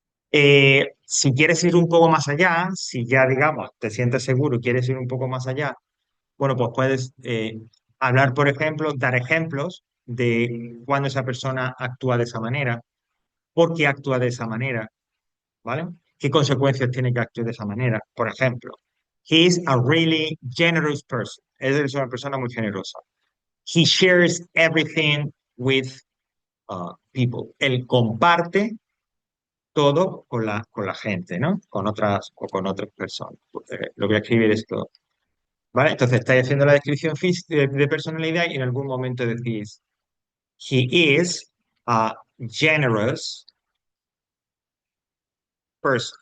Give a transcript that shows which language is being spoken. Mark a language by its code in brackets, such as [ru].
[es] Si quieres ir un poco más allá, si ya, digamos, te sientes seguro y quieres ir un poco más allá, bueno, pues puedes hablar, por ejemplo, dar ejemplos de cuando esa persona actúa de esa manera, por qué actúa de esa manera, ¿vale? ¿Qué consecuencias tiene que actuar de esa manera? Por ejemplo, [en] he is a really generous person. [es] Él es una persona muy generosa. [en] He shares everything with people. [es] Él comparte todo con la gente, ¿no? Con otras personas. Lo voy a escribir esto. ¿Vale? Entonces estáis haciendo la descripción de personalidad y en algún momento decís, [en] he is a generous person.